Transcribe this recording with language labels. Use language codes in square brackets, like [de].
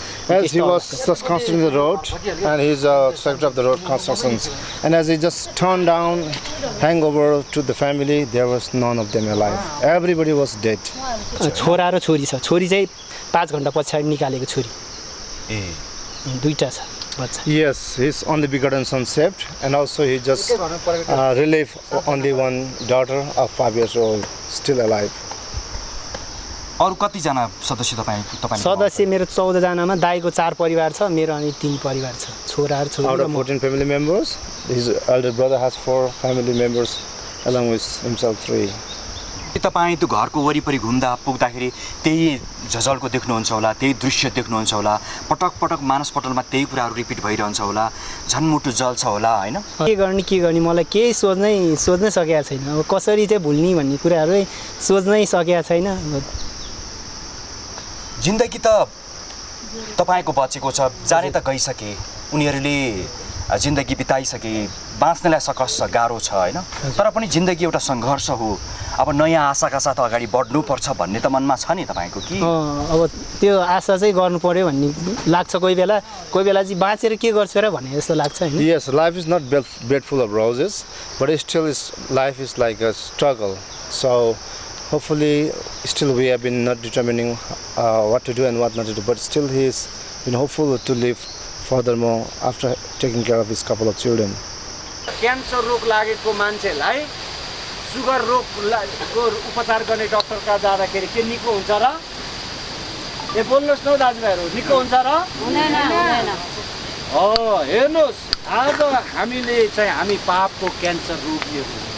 [en] As he was just constructing the road and he's a sector of the road constructions, and as he just turned down hangover to the family, there was none of them alive. Everybody was dead. [ne] छोरा र छोरी छ. छोरी चाहिँ 5 घण्टा पछाडि निकालेको छोरी. दुईटा छ बच्चा. [en] Yes, his only begotten son saved, and also he just relieved only one daughter of 5 years old, still alive. [ne] अरु कति जना सदस्य तपाई सदस्य मेरो 14 जनामा दाइको 4 परिवार छ, मेरो अनि 3 परिवार छ. छोरा र छोरी. [en] Out of 14 family members, his elder brother has 4 family members along with himself 3. [ne] तपाई त्यो घरको वरिपरि घुम्दा पुग्दाखेरि त्यही झझल्को देख्नुहुन्छ होला, त्यही दृश्य देख्नुहुन्छ होला, पटक पटक मानसपटलमा त्यही कुराहरु रिपिट भइरहन्छ होला, झन्मुटु जल्छ होला हैन. के गर्ने मलाई केही सोच्नै सकेको छैन. अब कसरी चाहिँ भुल्नी भन्ने कुराहरु सोच्नै सकेको छैन. जिन्दगी त तपाईको बचेको छ, जाने त गइसके, उनीहरुले जिन्दगी बिताइसके, बाँच्नलाई सकस गाह्रो छ हैन. तर पनि जिन्दगी एउटा संघर्ष हो. अब नयाँ आशाका साथ अगाडि बढ्नु पर्छ भन्ने त मनमा छ नि तपाईको कि? अब त्यो आशा चाहिँ गर्नु पर्यो भन्ने लाग्छ कोही बेला चाहिँ बाँचेर के गर्छु र भन्ने जस्तो लाग्छ हैन. [en] Yes, life is not bed full of roses, but still life is like a struggle. So hopefully still we have been not determining what to do and what not to do, but still he is been hopeful to live furthermore after taking care of his couple of children. [ne] Cancer रोग लागेको मान्छेलाई sugar रोगको उपचार गर्ने डाक्टरका जाँदाखेरि के निको हुन्छ र? ए बोल्नुस् न दाजुभाइहरु, निको हुन्छ र? हुँदैन. हेर्नुस्, आज हामीले चाहिँ हामी पापको क्यान्सर रोगीहरु.